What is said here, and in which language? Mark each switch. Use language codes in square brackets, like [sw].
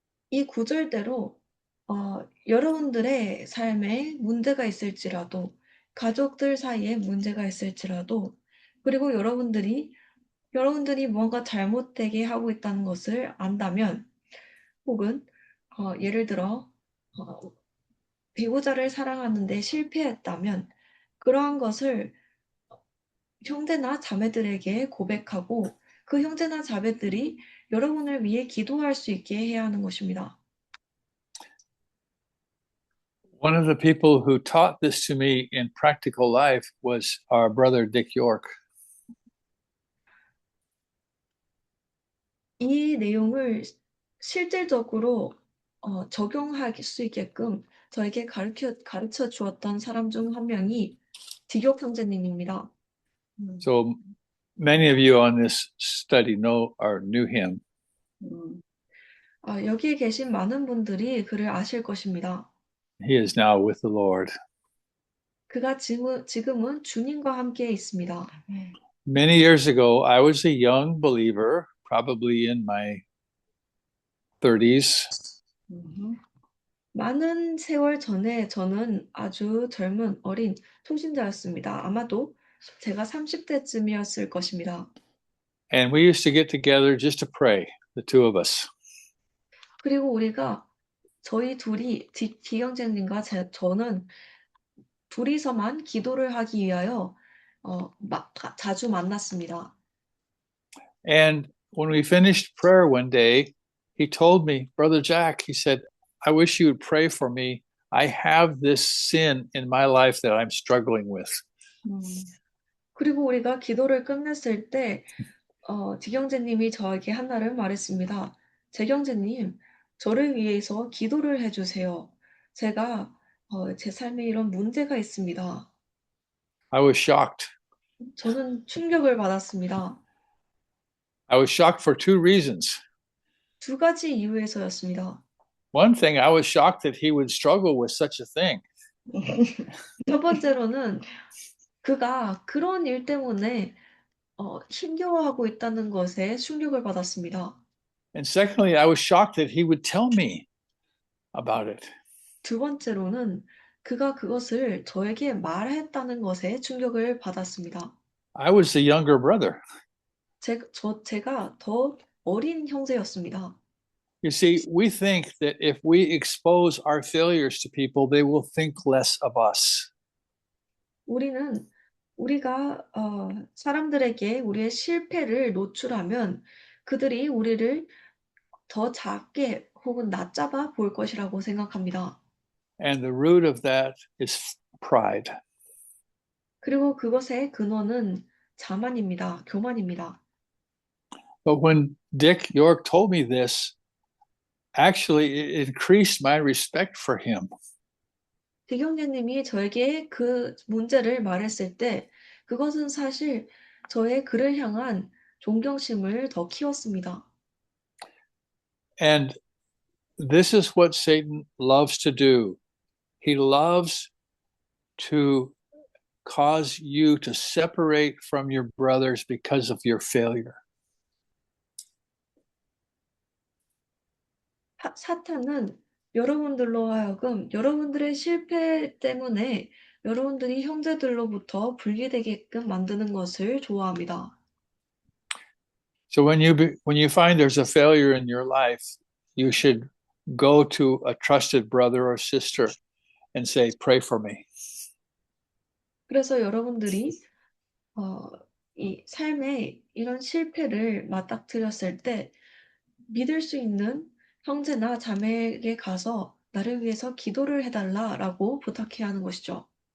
[ko] 이 구절대로 여러분들의 삶에 문제가 있을지라도, 가족들 사이에 문제가 있을지라도, 그리고 여러분들이 뭔가 잘못되게 하고 있다는 것을 안다면, 혹은 예를 들어 배우자를 사랑하는데 실패했다면, 그러한 것을 형제나 자매들에게 고백하고 그 형제나 자매들이 여러분을 위해 기도할 수 있게 해야 하는 것입니다. [en] One of the people who taught this to me in practical life was our brother Dick York. [ko] 이 내용을 실질적으로 적용할 수 있게끔 저에게 가르쳐 주었던 사람 중 한 명이 디욕 형제님입니다. [en] So many of you on this study know or knew him. [ko] 여기에 계신 많은 분들이 그를 아실 것입니다. [en] He is now with the Lord. [ko] 그가 지금은 주님과 함께 있습니다. [en] Many years ago, I was a young believer, probably in my 30s. [ko] 많은 세월 전에 저는 아주 젊은 어린 통신자였습니다. 아마도 제가 30대쯤이었을 것입니다. [en] And we used to get together just to pray, the two of us. [ko] 그리고 우리가 저희 둘이 디형제님과 저는 둘이서만 기도를 하기 위하여 자주 만났습니다. [en] And when we finished prayer one day, he told me, Brother Jack, he said, I wish you would pray for me. I have this sin in my life that I'm struggling with. [ko] 그리고 우리가 기도를 끝냈을 때 디경제님이 저에게 하나를 말했습니다. 재경제님, 저를 위해서 기도를 해주세요. 제가 제 삶에 이런 문제가 있습니다. [en] I was shocked. [ko] 저는 충격을 받았습니다. [en] I was shocked for two reasons. [ko] 두 가지 이유에서였습니다. [en] One thing, I was shocked that he would struggle with such a thing. [ko] 첫 번째로는 그가 그런 일 때문에 힘겨워하고 있다는 것에 충격을 받았습니다. [en] And secondly, I was shocked that he would tell me about it. [ko] 두 번째로는 그가 그것을 저에게 말했다는 것에 충격을 받았습니다. [en] I was the younger brother. [ko] 제가 더 어린 형제였습니다. [en] You see, we think that if we expose our failures to people, they will think less of us. [ko] 우리가 사람들에게 우리의 실패를 노출하면 그들이 우리를 더 작게 혹은 낮잡아 볼 것이라고 생각합니다. [en] And the root of that is pride. [ko] 그리고 그것의 근원은 자만입니다. 교만입니다. [en] But when Dick York told me this, actually it increased my respect for him. [ko] 디경제님이 저에게 그 문제를 말했을 때 그것은 사실 저의 그를 향한 존경심을 더 키웠습니다. [en] And this is what Satan loves to do. He loves to cause you to separate from your brothers because of your failure. [ko] 사탄은 여러분들로 하여금 여러분들의 실패 때문에 여러분들이 형제들로부터 분리되게끔 만드는 것을 좋아합니다. [en] So when you find there's a failure in your life, you should go to a trusted brother or sister and say, "Pray for me." [ko] 그래서 여러분들이 이 삶에 이런 실패를 맞닥뜨렸을 때 믿을 수 있는 형제나 자매에게 가서 나를 위해서 기도를 해달라라고 부탁해야 하는 것이죠.